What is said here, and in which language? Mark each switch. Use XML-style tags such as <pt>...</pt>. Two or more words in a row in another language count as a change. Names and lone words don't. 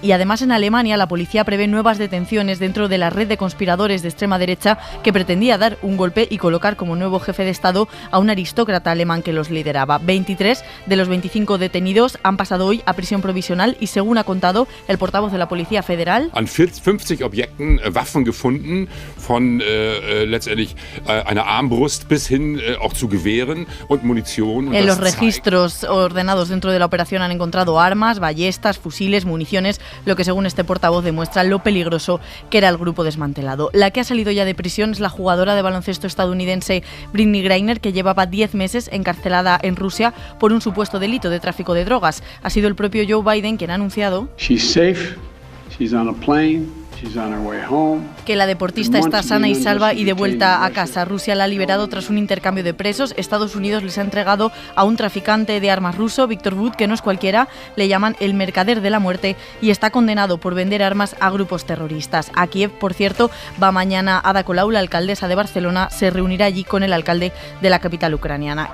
<es>Y además en Alemania la policía prevé nuevas detenciones dentro de la red de conspiradores de extrema derecha que pretendía dar un golpe y colocar como nuevo jefe de Estado a un aristócrata alemán que los lideraba. 23 de los 25 detenidos han pasado hoy a prisión provisional y, según ha contado el portavoz de la Policía Federal,</es> <de>an 50 Objekten Waffen gefunden, von letztendlich einer Armbrust bis hin auch zu Gewehren und Munition.</de> <es>En los registros ordenados dentro de la operación han encontrado armas, ballestas, fusiles, municiones, lo que según este portavoz demuestra lo peligroso que era el grupo desmantelado. La que ha salido ya de prisión es la jugadora de baloncesto estadounidense Brittney Griner, que llevaba 10 meses encarcelada en Rusia por un supuesto delito de tráfico de drogas. Ha sido el propio Joe Biden quien ha anunciado</es> <en>She's safe. She's on a plane. She's on her way home.</en> <es>Que la deportista está sana y salva y de vuelta a casa. Rusia la ha liberado tras un intercambio de presos. Estados Unidos les ha entregado a un traficante de armas ruso, Víctor Bout, que no es cualquiera, le llaman el mercader de la muerte, y está condenado por vender armas a grupos terroristas. A Kiev, por cierto, va mañana Ada Colau, la alcaldesa de Barcelona, se reunirá allí con el alcalde de la capital ucraniana.</es>